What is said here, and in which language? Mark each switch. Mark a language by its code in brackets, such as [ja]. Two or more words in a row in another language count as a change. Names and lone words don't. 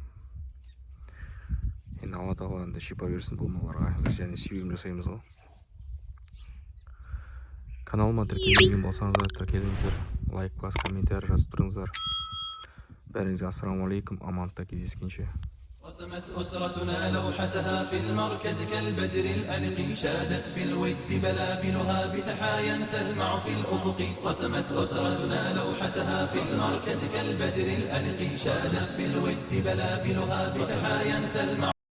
[kk] Енді Алла тағала шипа берсін бұл маларға. Біз және себебін жасаймыз ғой. Каналыма тіркелмеген болсаңыздар тіркеліңіздер. Лайк бас, комментарий жазып тұрыңыздар. Бәріңізге ассалаумағалейкум, амандықта кездескенше. [ar] رسمت أسرتنا لوحتها في المركز كالبدر الأنق شادت في الود بلابلها بتحايا تلمع في الأفق. رسمت أسرتنا لوحتها في المركز كالبدر الأنق شادت في الود بلابلها بتحايا تلمع